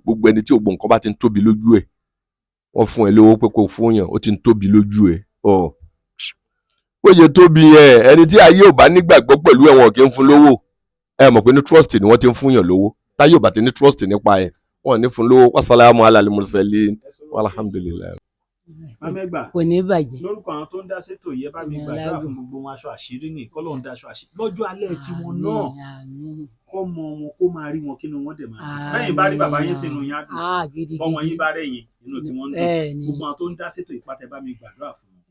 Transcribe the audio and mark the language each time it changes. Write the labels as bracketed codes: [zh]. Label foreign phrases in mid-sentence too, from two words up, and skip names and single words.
[yo] Gbogbo ẹni tí ògbó nǹkan bá ti ń tóbi lójú ẹ̀, wọ́n fún ẹ lówó pé kó fún yàn, ó ti ń tóbi lójú ẹ̀. Bó ṣe tóbi yẹn, ẹni tí ayé ò bá nígbàgbọ́ pẹ̀lú ẹ̀wọ̀n kì í fún lówó. Ẹ mọ̀ pé ní trust ni wọ́n ti ń fún yàn lówó. Táyé ò bá ti ní trust nípa ẹ̀, wọ́n ní fún lówó. [ar] والسلام على المرسلين والحمد لله. [yo] Kò ní bàjẹ́. Lórúkọ àwọn tó ń dá sétò yẹ bá mi gbàdúrà fún gbogbo wọn, aṣọ àṣírí ní kọ́lọ́run daṣọ àṣírí. Lọ́jọ́ alẹ́ tí wọn náà kọ́ mọ wọn kó máa rí wọn kí inú wọn dẹ̀ máa dùn. Bẹ́yìn bá rí bàbá yín sínú yín á dùn. Bọ́mọ yín bá rẹ̀yìn inú tí wọ́n ń dùn. Gbogbo àwọn tó ń dá sétò ìpàtẹ bá mi gbàdúrà fún wọn.